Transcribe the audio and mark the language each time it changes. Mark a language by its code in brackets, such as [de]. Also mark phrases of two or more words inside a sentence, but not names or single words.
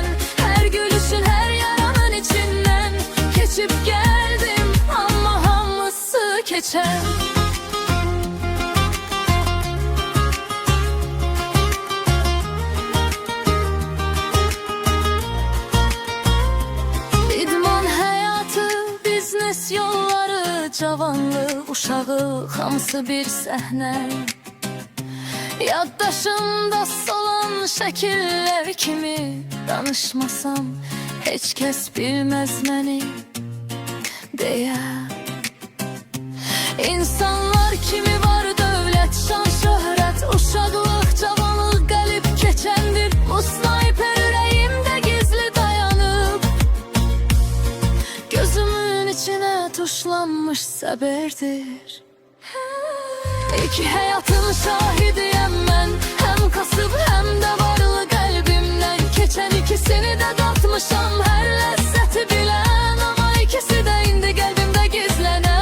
[tr] Her gülüşün, her yaranın içinden geçip geldim, ama hamısı geçen. İdman hayatı, [az] biznes yolları, cavanlık, uşağı, hamısı bir sahne. Yaddaşımda solan şekiller kimi, danışmasam heç kes bilmez məni deyə. İnsanlar kimi var, dövlət, şan, şöhrət, uşaqlıq, cavanlıq gəlib keçəndir. Bu snayper ürəyimdə gizli dayanıb, gözümün içine tuşlanmış səbirdir. [tr] İki hayatın şahidiyem ben, hem kasıp hem de varlı kalbimden. Geçen ikisini de tatmışam, her lezzeti bilen, ama ikisi de indi kalbimde gizlenen.